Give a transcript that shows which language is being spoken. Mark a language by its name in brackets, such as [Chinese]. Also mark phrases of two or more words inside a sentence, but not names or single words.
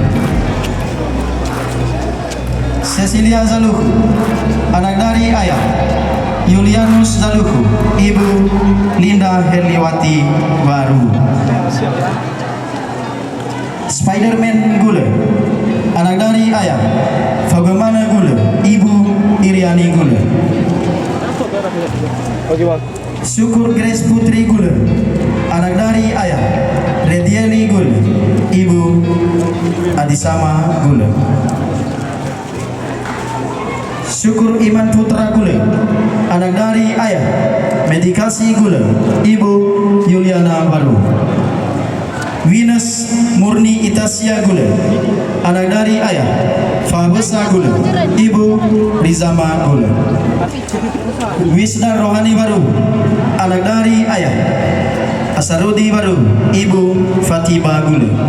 [Indonesian] Cecilia Zaluhu, anak dari ayah Julianus Zaluhu, ibu Linda Herliwati Baru. Spiderman Gule, anak dari ayah Fagamana Gule, ibu Iriani Gule. Syukur Grace Putri Gule, anak dari ayah Redieli Gule, ibu Adisama Gule. Syukur Iman Putra Gule, anak dari ayah Medikasi Gule, ibu Yuliana Baru. Venus Murni Itasia Gule, anak dari ayah Fabesa Gule, ibu Rizama Gule. Wisda Rohani Baru, anak dari ayah Asarudi Baru, ibu Fatima Gule.